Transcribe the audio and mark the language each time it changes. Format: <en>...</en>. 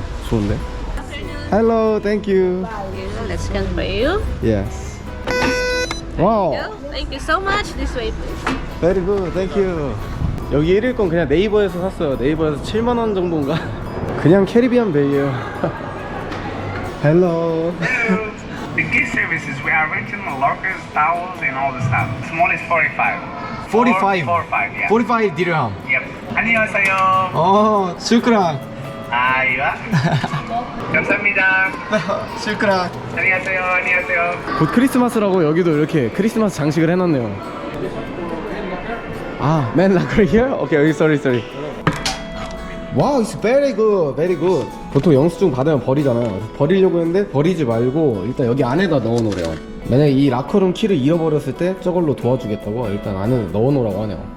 <ko>좋은데?</ko> <en>Hello, thank you. Let's scan for you. Yes. Wow. Thank you so much. This way, please. Very good, thank you.</en> <ko>여기 1일권 그냥 네이버에서 샀어요. 네이버에서 7만원 정도인가? 그냥 캐리비안 베이에요.</ko> <en>Hello. The gift services, we are renting lockers, towels, and all the stuff. Small is 45. 45. 45, yeah. 45 dirham. Yep.</en> <ko>안녕하세요.</ko> <ar>어, 슈크랑. 아이와.</ar> <ko>감사합니다.</ko> <ar>슈크랑.</ar> <ko>안녕하세요. 안녕하세요. 곧 크리스마스라고 여기도 이렇게 크리스마스 장식을 해놨네요.</ko> <en>아, man locker here? Okay, sorry. Wow, it's very good, very good.</en> <ko>보통 영수증 받으면 버리잖아요. 버리려고 했는데 버리지 말고 일단 여기 안에다 넣어놓으래요. 만약에 이 라커룸 키를 잃어버렸을 때 저걸로 도와주겠다고 일단 안에 넣어놓으라고 하네요.</ko>